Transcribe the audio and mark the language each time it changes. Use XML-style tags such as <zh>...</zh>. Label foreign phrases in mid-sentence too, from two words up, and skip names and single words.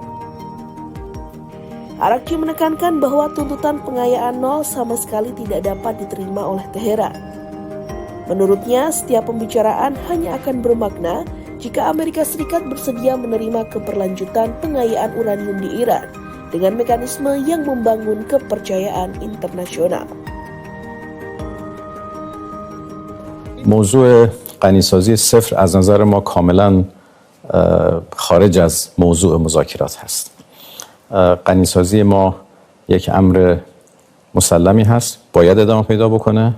<id>Araghchi menekankan bahwa tuntutan pengayaan nol sama sekali tidak dapat diterima oleh Teheran. Menurutnya, setiap pembicaraan hanya akan bermakna jika Amerika Serikat bersedia menerima keberlanjutan pengayaan uranium di Iran dengan mekanisme yang membangun kepercayaan internasional.</id> <fa>موضوع غنیسازی صفر از نظر ما کاملا خارج از موضوع مذاکرات هست. غنیسازی ما یک امر مسلمی هست، باید ادامه پیدا بکنه.</fa>